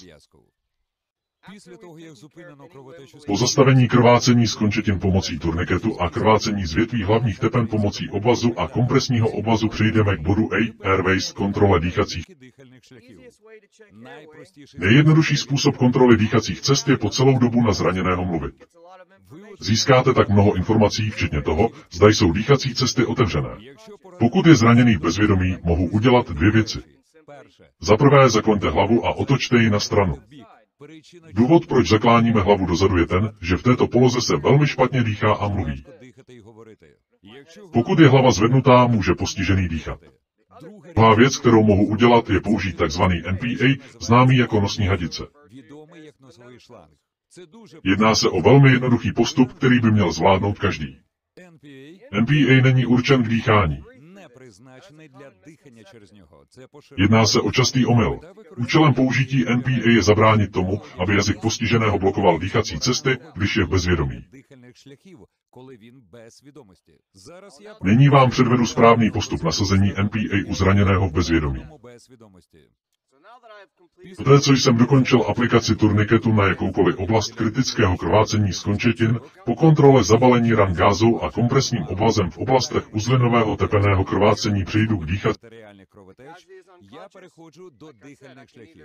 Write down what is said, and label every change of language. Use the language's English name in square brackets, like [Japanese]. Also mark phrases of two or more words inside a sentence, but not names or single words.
[Ukrainian] пов'язку. Після того, як зупинено кровотечу з [Czech] Po zastavení krvácení z končetin pomocí turniketu a krvácení z větví hlavních tepen pomocí obvazu a kompresního obvazu přejdeme k bodu A, Airways, kontrole dýchacích. [Ukrainian] дихальних шляхів. Найпростіший [Czech] Nejjednodušší způsob kontroly dýchacích cest je po celou dobu na zraněného mluvit. [Ukrainian] ви [Czech] Získáte tak mnoho informací, včetně toho, zda jsou dýchací cesty otevřené. [Ukrainian] Якщо [Czech] Pokud je zraněný v bezvědomí, mohu udělat 2 věci. [Ukrainian] перше, [Czech] Za prvé zakloňte hlavu a otočte ji na stranu. [Ukrainian] бік. Причина [Czech] Důvod, proč zakláníme hlavu dozadu, je ten, že v této poloze se velmi špatně dýchá a mluví. [Ukrainian] важко дихати і говорити. Якщо [Czech] Pokud je hlava zvednutá, může postižený dýchat. [Ukrainian] друге [Czech] Druhá věc, kterou mohu udělat, je použít tzv. NPA, známý jako nosní hadice. [Ukrainian] відомий як носовий шланг. Це дуже [Czech] Jedná se o velmi jednoduchý postup, který by měl zvládnout každý. NPA NPA není určen k dýchání. [Ukrainian] не призначений для дихання через нього. Це [Czech] Jedná se o častý omyl. Účelem použití NPA je zabránit tomu, aby jazyk postiženého blokoval dýchací cesty, když je v bezvědomí. [Ukrainian] дихальних шляхів, коли він без свідомості. Зараз я [Czech] Nyní vám předvedu správný postup nasazení NPA u zraněného v bezvědomí. [Ukrainian] без свідомості. [Czech] Poté, co jsem dokončil aplikaci turniketu na jakoukoliv oblast kritického krvácení z končetin, po kontrole zabalení ran gázou a kompresním obvazem v oblastech uzlinového tepeného krvácení přejdu k dýchací. [Ukrainian] Артеріальних кровотеч, я переходжу до дихальних шляхів.